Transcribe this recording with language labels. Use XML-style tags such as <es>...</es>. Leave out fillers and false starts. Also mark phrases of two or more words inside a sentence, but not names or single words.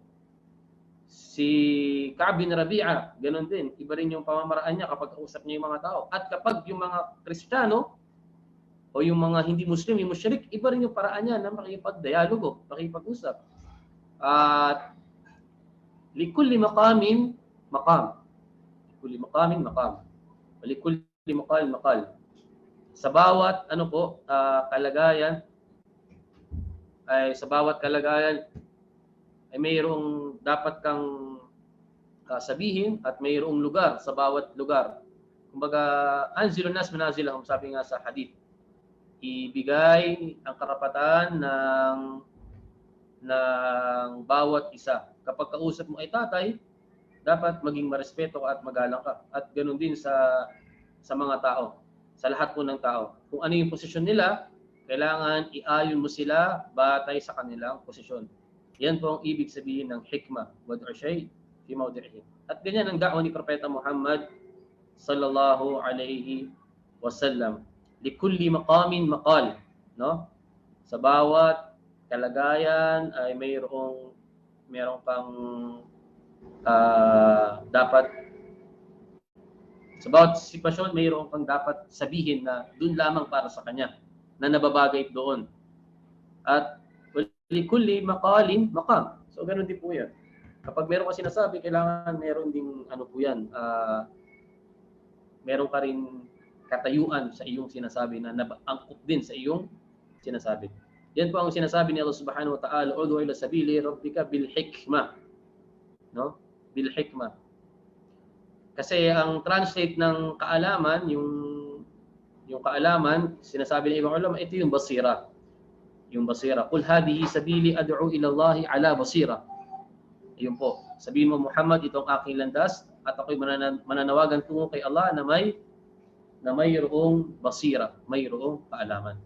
<tl>Si Ka'b bin Rabi'a, ganoon din. Iba rin yung pamamaraan niya kapag kausap niya yung mga tao. At kapag yung mga Kristiyano o yung mga hindi Muslim, yung musyrik, iba rin yung paraan niya na makipagdialogo, makipag-usap.</tl> <ar>At لكل مقام مقام. لكل مقام مقام. لكل مقال مقال.</ar> <tl>Sa bawat kalagayan ay mayroong dapat kang sabihin at mayroong lugar sa bawat lugar. Kumbaga,</tl> <ar>أنزلوا الناس منازلهم,</ar> <tl>sabi nga sa hadith. Ibigay ang karapatan ng bawat isa. Kapag kausap mo ay tatay, dapat maging marespeto ka at magalang ka. At ganoon din sa mga tao, sa lahat po ng tao. Kung ano yung posisyon nila, kailangan iayon mo sila batay sa kanilang posisyon. Yan po ang ibig sabihin ng hikmah,</tl> <ar>وضع الشيء في موضعه.</ar> <tl>At ganyan ang da'wa ni Propeta Muhammad</tl> <ar>صلى الله عليه وسلم. لكل مقام مقال,</ar> <tl>no? Sa bawat kalagayan ay mayroong kang dapat, sa bawat sitwasyon mayroong kang dapat sabihin na doon lamang para sa kanya, na nababagay doon.</tl> <ar>At لكل مقال مقام.</ar> <tl>So ganoon din po 'yan. Kapag meron ka sinasabi, kailangan meron ding meron ka rin katayuan sa iyong sinasabi na angkop din sa iyong sinasabi. Yan po ang sinasabi ni</tl> <ar>الله سبحانه وتعالى, ادع إلى سبيل ربك بالحكمة.</ar> <tl>No?</tl> <ar>بالحكمة.</ar> <tl>Kasi ang translate ng kaalaman, yung kaalaman, sinasabi ng ibang ulama, ito yung basira. Yung basira.</tl> <ar>قل هذه سبيلي أدعو إلى الله على بصيرة.</ar> <tl>Ayun po. Sabihin mo, Muhammad, itong aking landas at ako'y mananawagan tungo kay Allah na mayroong basira, mayroong kaalaman.</tl>